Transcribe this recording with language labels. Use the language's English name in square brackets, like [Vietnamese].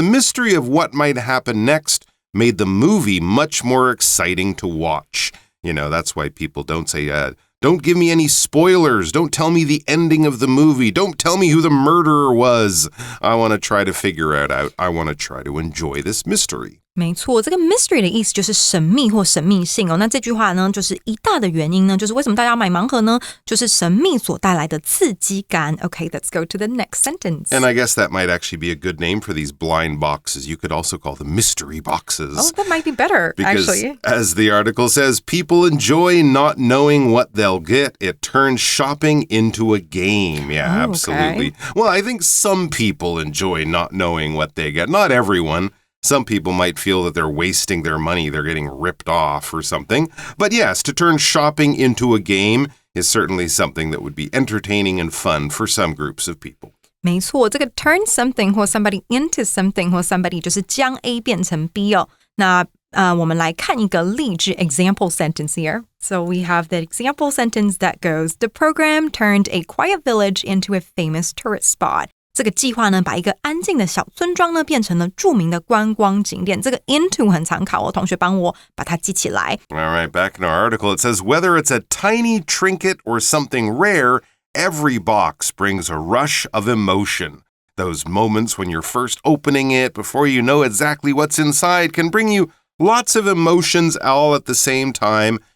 [English] The mystery of what might happen next made the movie much more exciting to watch. That's why people don't say, don't give me any spoilers. Don't tell me the ending of the movie. Don't tell me who the murderer was. I want to try to figure it out. I want to try to enjoy this mystery. [Chinese] 没错，这个 mystery 的意思就是神秘或神秘性那这句话呢，就是一大的原因呢，就是为什么大家要买盲盒呢？就是神秘所带来的刺激感。 [English] Okay, let's go to the next sentence. And I guess that might actually be a good name for these blind boxes. You could also call them mystery boxes. Oh, that might be better, because, actually. As the article says, people enjoy not knowing what they'll get. It turns shopping into a game. Yeah, absolutely. Okay. Well, I think some people enjoy not knowing what they get. Not everyone.Some people might feel that they're wasting their money, they're getting ripped off or something. But yes, to turn shopping into a game is certainly something that would be entertaining and fun for some groups of people. [Chinese] 没错，这个 [English] turn something [Chinese] 或 somebody [English] into something [Chinese] 或 somebody 就是将 A 变成 B 那我们来看一个例句 [English] example sentence here. So we have the example sentence that goes, the program turned a quiet village into a famous tourist spot. [Chinese] 这个计划呢，把一个安静的小村庄呢，变成了著名的观光景点。这个 into 很常考同学帮我把它记起来。 [English] All right, back in our article, it says, whether it's a tiny trinket or something rare, every box brings a rush of emotion. Those moments when you're first opening it, before you know exactly what's inside, can bring you lots of emotions all at the same time.